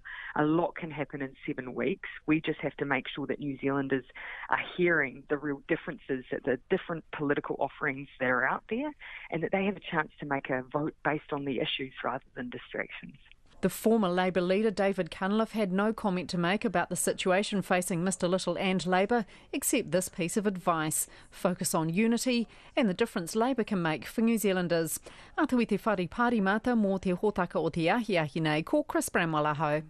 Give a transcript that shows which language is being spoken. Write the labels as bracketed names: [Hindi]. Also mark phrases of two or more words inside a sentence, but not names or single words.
[English] A lot can happen in 7 weeks. We just have to make sure that New Zealanders are hearing the real differences, the different political offerings that are out there, and that they have a chance to make a vote based on the issues rather than distractions. The former Labour leader David Cunliffe had no comment to make about the situation facing Mr Little and Labour, except this piece of advice: focus on unity and the difference Labour can make for New Zealanders. [Māori] Atu i te whare pārimata mō te hōtaka o te ahiahi nei, ko Chris Bramwell aho.